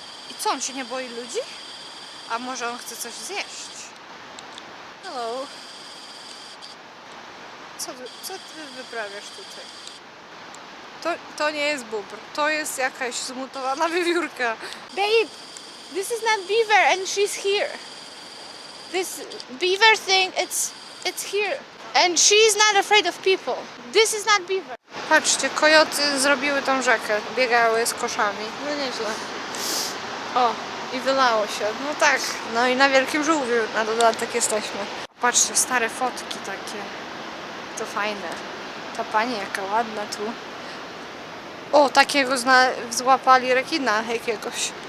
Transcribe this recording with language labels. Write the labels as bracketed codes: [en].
[pl] I co, on się nie boi ludzi? A może on chce coś zjeść? [en] Hello. [pl] Co ty wyprawiasz tutaj? To nie jest bóbr, to jest jakaś zmutowana wiewiórka. [en] Babe, this is not beaver and she's here. This beaver thing, it's here. And she's not afraid of people. This is not beaver. [pl] Patrzcie, kojoty zrobiły tą rzekę, biegały z koszami. No nieźle. O, I wylało się. No tak, no i na Wielkim Żółwiu na dodatek jesteśmy. Patrzcie, stare fotki takie. To fajne. Ta pani jaka ładna tu. O, takiego złapali rekina jakiegoś.